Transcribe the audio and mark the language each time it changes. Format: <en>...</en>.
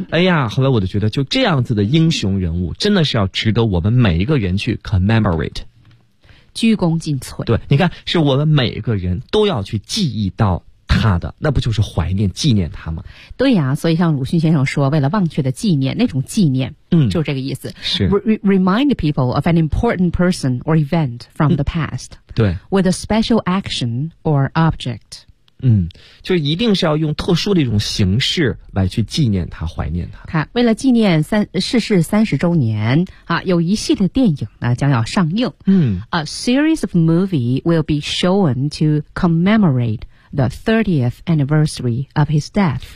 <zh>哎呀，后来我就觉得就这样子的英雄人物真的是要值得我们每一个人去 commemorate。鞠躬尽瘁，对，你看是我们每一个人都要去记忆到他差的，那不就是怀念纪念他吗？对呀、啊、所以像鲁迅先生说，为了忘却的纪念，那种纪念就是这个意思。是</zh> <en>Remind people of an important person or event from the past、</en> <zh>对</zh> <en>with a special action or object。</en> <zh>就一定是要用特殊的一种形式来去纪念他，怀念他。看，为了纪念逝世30周年啊，有一系列电影呢将要上映。</zh> <en>A series of movie will be shown to commemorate the 30th anniversary of his death.</en>